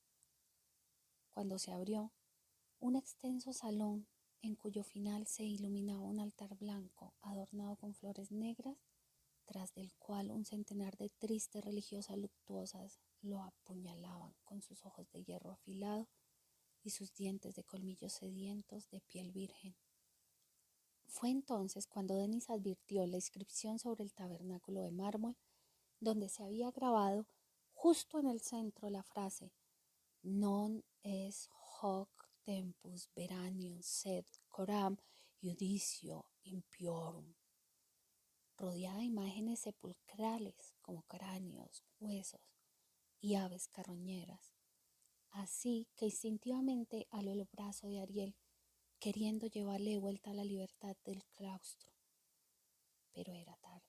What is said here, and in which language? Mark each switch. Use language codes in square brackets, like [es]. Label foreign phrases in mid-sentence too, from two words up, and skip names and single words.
[es] Cuando se abrió, un extenso salón en cuyo final se iluminaba un altar blanco adornado con flores negras, tras del cual un centenar de tristes religiosas luctuosas lo apuñalaban con sus ojos de hierro afilado y sus dientes de colmillos sedientos de piel virgen. Fue entonces cuando Denis advirtió la inscripción sobre el tabernáculo de mármol, donde se había grabado justo en el centro la frase [la] Non es hoc tempus veranium sed coram judicio impiorum, [es] rodeada de imágenes sepulcrales como cráneos, huesos y aves carroñeras. Así que instintivamente aló el brazo de Ariel, queriendo llevarle de vuelta a la libertad del claustro. Pero era tarde.